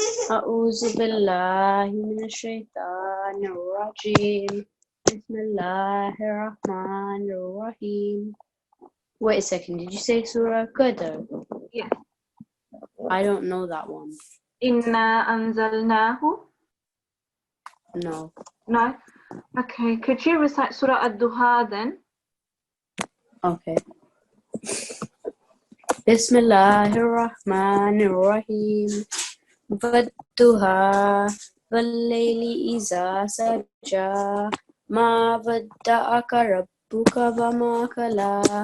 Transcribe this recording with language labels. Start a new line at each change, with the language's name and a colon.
Arabic: أعوذ بالله من الشيطان الرجيم بسم الله الرحمن الرحيم.
English: Wait a second, did you say Surah Qadr? Yes. I don't know that one.
Arabic: Inna anzalnahu.
English: No. No? Okay, could you recite Surah Ad-Duha then? Okay.
Arabic: بسم الله الرحمن الرحيم والضحى والليل إذا سجى ما ودعك ربك وما قلى